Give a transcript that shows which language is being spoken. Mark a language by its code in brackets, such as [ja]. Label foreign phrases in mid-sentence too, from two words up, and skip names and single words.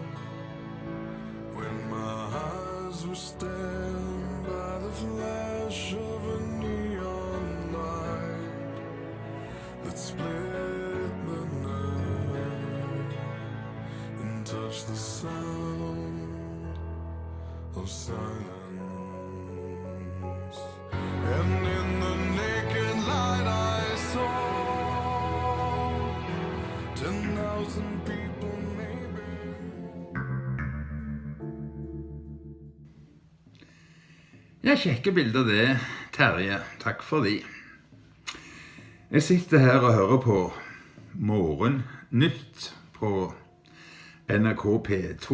[en] When my eyes were stabbed by the flash of a neon light that split the night and touched the sound of silence. And in the naked light I saw 10,000 people maybe. [no] Ja, kjekke bilder det, Terje. Takk for de. Jeg sitter her og hører på Morgennytt på NRK P2.